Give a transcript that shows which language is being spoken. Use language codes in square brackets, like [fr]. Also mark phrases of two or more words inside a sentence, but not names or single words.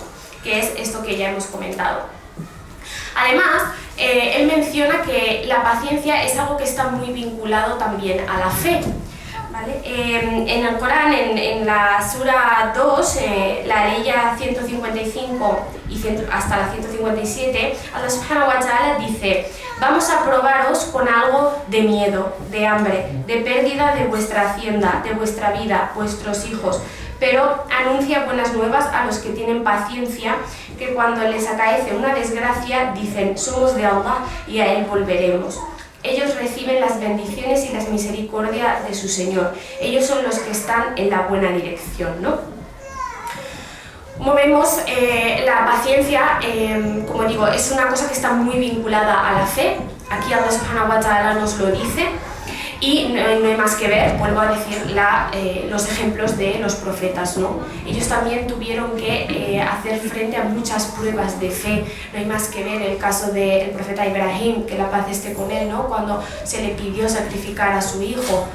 [es] Que es esto que ya hemos comentado. Además, él menciona que la paciencia es algo que está muy vinculado también a la fe, ¿vale? En el Corán, en la Sura 2, la Aleya 155 y hasta la 157, [ar] الله سبحانه وتعالى [es] dice: vamos a probaros con algo de miedo, de hambre, de pérdida de vuestra hacienda, de vuestra vida, vuestros hijos, pero anuncia buenas nuevas a los que tienen paciencia, que cuando les acaece una desgracia dicen: somos de Allah y a Él volveremos. Ellos reciben las bendiciones y las misericordias de su Señor. Ellos son los que están en la buena dirección, ¿no? Como vemos, la paciencia, como digo, es una cosa que está muy vinculada a la fe. Aquí [ar] الله سبحانه وتعالى [es] nos lo dice. Y no hay más que ver, vuelvo a decir, los ejemplos de los profetas, ¿no? Ellos también tuvieron que hacer frente a muchas pruebas de fe. No hay más que ver el caso del profeta Ibrahim, que la paz esté con él, ¿no? Cuando se le pidió sacrificar a su hijo.